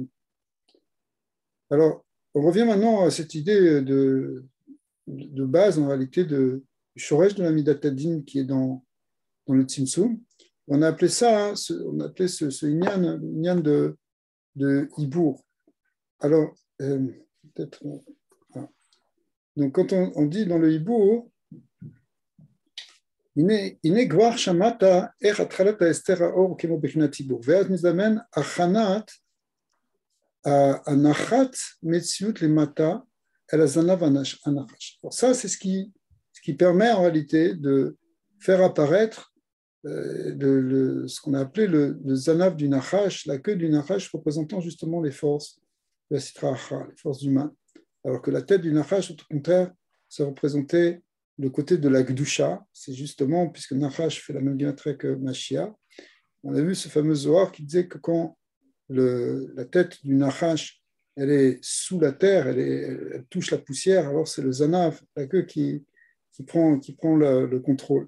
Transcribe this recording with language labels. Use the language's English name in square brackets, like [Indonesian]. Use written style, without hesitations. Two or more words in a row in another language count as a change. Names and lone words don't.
[French] Alors, on revient maintenant à cette idée de base, en réalité, du Shoresh de la [Hebrew] מידת הדין [French] qui est dans le Tzimtzum. On a appelé ça, on a appelé ce inyan de Hibour. Alors, peut-être. Voilà. Donc, quand on dit dans le Hibour, [Hebrew] הנה כבר שמעת איך התחלת ההסתר האור כמו בחינת ציבור, ואז נזמן הכנת הנחת מציאות למטה אל הזנב הנחש. [French] Ça, c'est ce qui permet en réalité de faire apparaître ce qu'on a appelé le zanav du nachash, la queue du nachash représentant justement les forces de la [Aramaic] סטרא אחרא, [French] les forces humaines. Alors que la tête du nachash, au contraire, ça représentait le côté de la Gdusha, c'est justement, puisque Nachash fait la même guématrie que Mashiach, on a vu ce fameux Zohar qui disait que quand la tête du Nachash elle est sous la terre, elle touche la poussière, alors c'est le Zanav, la queue qui prend le contrôle.